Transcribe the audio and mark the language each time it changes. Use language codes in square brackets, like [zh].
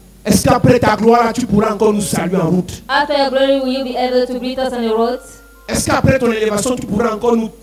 [fr] Est-ce qu'après ta gloire, tu pourras encore nous saluer en route? [en] After your glory, will you be able to greet us on the roads? [fr] Est-ce qu'après ton élévation, tu pourras encore